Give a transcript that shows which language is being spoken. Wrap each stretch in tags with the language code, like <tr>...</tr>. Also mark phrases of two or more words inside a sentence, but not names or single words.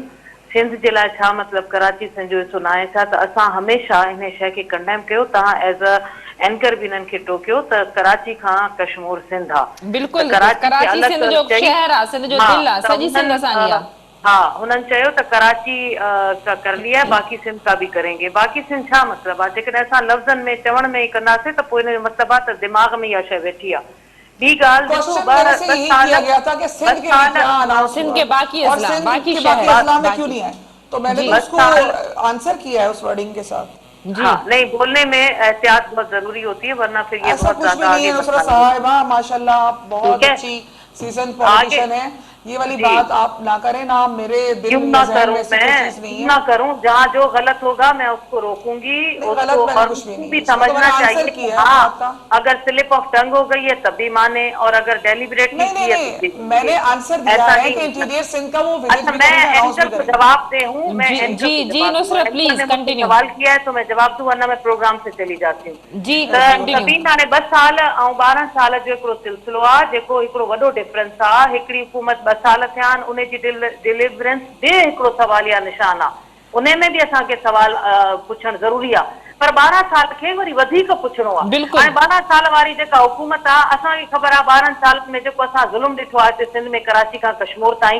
<sd>सिंध जे लाइ छा मतिलबु कराची सिंध जो हिसो न आहे छा? त असां हमेशह हिन शइ खे कंडेम कयो। तव्हां</sd> <en>as a anchor</en> <sd>बि हिननि खे टोकियो त कराची खां कश्मीर सिंध आहे। बिल्कुलु कराची सिंध जो शहर आहे, सिंध जो दिलि आहे, सॼी सिंध असांजी आहे। हाँ, हुननि चयो त कराची</sd> <ur>کا کر لیا, باقی سندھ کا بھی کریں گے.</ur> <sd>बाक़ी सिंध छा मतिलबु आहे? जेकॾहिं असां लफ़्ज़नि में चवण में ई कंदासीं त पोइ हिन जो मतिलबु आहे त दिमाग़ में इहा शइ वेठी आहे। ॿी ॻाल्हि ॾिसो,</sd> <ur>سندھ کے باقی اضلاع، باقی شہر میں کیوں نہیں ہے? تو میں نے اس کو آنسر کیا ہے اس ورڈنگ کے ساتھ. ہاں، نہیں، بولنے میں احتیاط بہت ضروری ہوتی ہے، ورنہ پھر یہ بہت زیادہ آگے نصرت صاحبہ ماشاءاللہ آپ بہت اچھی</ur> <en>season politician</en> <ur>ہے. یہ والی بات آپ نہ کریں نا، میرے دل میں نہ کروں. جہاں جو غلط ہوگا میں اس کو روکوں گی، اس کو اور بھی سمجھنا چاہیے کہ ہاں، اگر</ur> <en>slip of tongue</en> <ur>ہو گئی ہے تب بھی مانے، اور اگر ڈیلیبریٹلی کی ہے تو میں نے آنسر دیا ہے کہ انٹیریئر سندھ کا وہ اچھا، میں اینکر کو جواب دے ہوں. मैं جی نصرت</ur> <en>please continue.</en> <ur>سوال کیا ہے تو میں جواب دوں، ورنہ میں پروگرام سے چلی جاتی ہوں. जी</ur> <sd>सभी हाणे 2 साल ऐं 12 साल जो हिकिड़ो सिलसिलो आहे, जेको हिकिड़ो वॾो डिफरेंस आहे। हिकिड़ी हुकूमत 2 साल थिया आहिनि, उन जी डिलीवरेंस बि हिकिड़ो सवालिया निशान आहे। उन में बि असांखे सवाल पुछणु ज़रूरी आहे, पर 12 साल खे वरी वधीक पुछणो आहे। हाणे 12 साल वारी जेका हुकूमत आहे, असांखे ख़बर आहे 12 साल में जेको असां ज़ुल्म ॾिठो आहे सिंध में, कराची खां कश्मीर ताईं।</sd>